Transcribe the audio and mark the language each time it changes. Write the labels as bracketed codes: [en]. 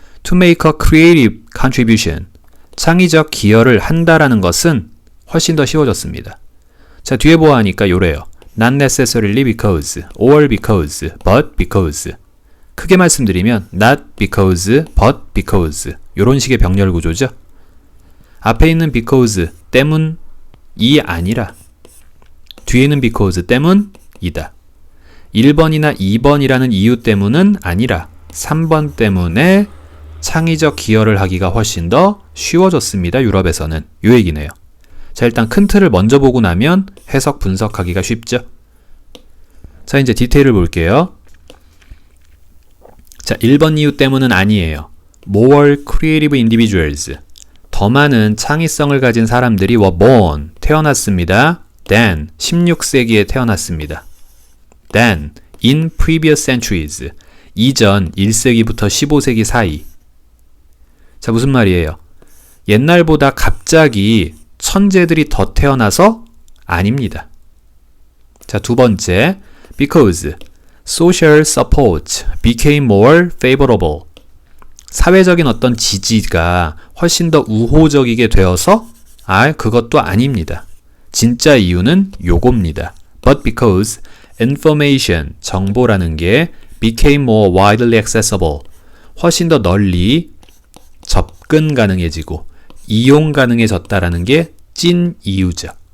[en] To make a creative contribution. [ko] 창의적 기여를 한다라는 것은 훨씬 더 쉬워졌습니다. 자, 뒤에 보아하니까 요래요. [en] Not necessarily because, or because, but because. [ko] 크게 말씀드리면 [en] not because, but because. [ko] 요런 식의 병렬 구조죠. 앞에 있는 because 때문이 아니라 뒤에 있는 because 때문이다. 1번이나 2번이라는 이유 때문은 아니라 3번 때문에 창의적 기여를 하기가 훨씬 더 쉬워졌습니다. 유럽에서는. 요 얘기네요. 자, 일단 큰 틀을 먼저 보고 나면 해석 분석하기가 쉽죠. 자, 이제 디테일을 볼게요. 자, 1번 이유 때문은 아니에요. [en] More creative individuals. [ko] 더 많은 창의성을 가진 사람들이 [en] were born. [ko] 태어났습니다. Then. 16세기에 태어났습니다. Then. [en] In previous centuries. [ko] 이전 1세기부터 15세기 사이. 자, 무슨 말이에요? 옛날보다 갑자기 천재들이 더 태어나서? 아닙니다. 자, 두 번째. [en] Because social support became more favorable. [ko] 사회적인 어떤 지지가 훨씬 더 우호적이게 되어서? 그것도 아닙니다. 진짜 이유는 요겁니다. [en] But because information, [ko] 정보라는 게 [en] became more widely accessible. [ko] 훨씬 더 널리 접근 가능해지고 이용 가능해졌다라는 게 찐 이유죠.